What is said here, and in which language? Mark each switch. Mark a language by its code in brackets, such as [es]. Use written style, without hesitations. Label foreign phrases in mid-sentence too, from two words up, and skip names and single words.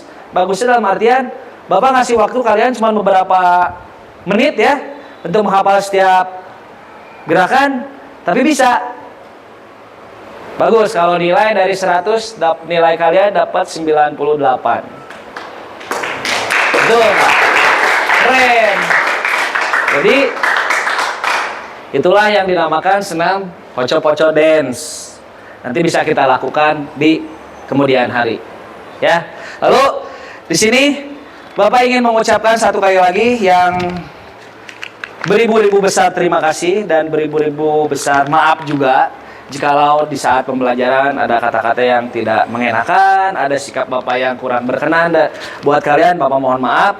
[id] Bagusnya dalam artian, Bapak ngasih waktu kalian cuma beberapa menit ya, untuk menghafal setiap gerakan, tapi bisa. Bagus, kalau nilai dari 100, nilai kalian dapat 98. Betul, Pak. Keren. Jadi, itulah yang dinamakan senam poco-poco dance. Nanti bisa kita lakukan di kemudian hari. Ya. Lalu, di sini, Bapak ingin mengucapkan satu kali lagi yang beribu-ribu besar terima kasih dan beribu-ribu besar maaf juga. Jikalau di saat pembelajaran ada kata-kata yang tidak mengenakan, ada sikap Bapak yang kurang berkenan, buat kalian Bapak mohon maaf.